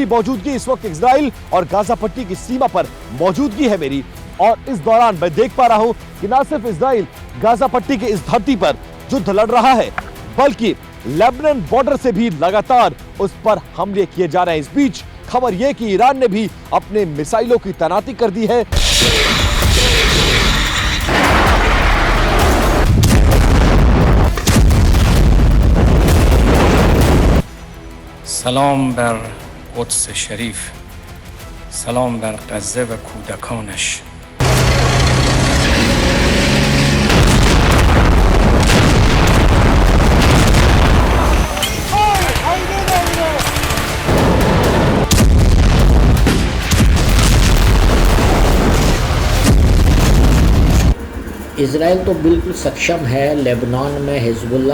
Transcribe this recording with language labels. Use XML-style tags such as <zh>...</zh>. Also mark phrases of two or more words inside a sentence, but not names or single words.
<hi>मेरी मौजूदगी इस वक्त इजराइल और गाजा पट्टी की सीमा पर मौजूदगी है मेरी, और इस दौरान मैं देख पा रहा हूं कि ना सिर्फ इजराइल गाजा पट्टी के इस धरती पर युद्ध लड़ रहा है, बल्कि लेबनान बॉर्डर से भी लगातार उस पर हमले किए जा रहे हैं। इस बीच खबर यह कि ईरान ने भी अपने मिसाइलों की तैनाती कर दी है।</hi> <fa>سلام بر قدس شریف، سلام بر غزه و کودکانش.</fa> <hi>इज़राइल तो बिल्कुल सक्षम है लेबनान में हिजबुल्लाह</hi>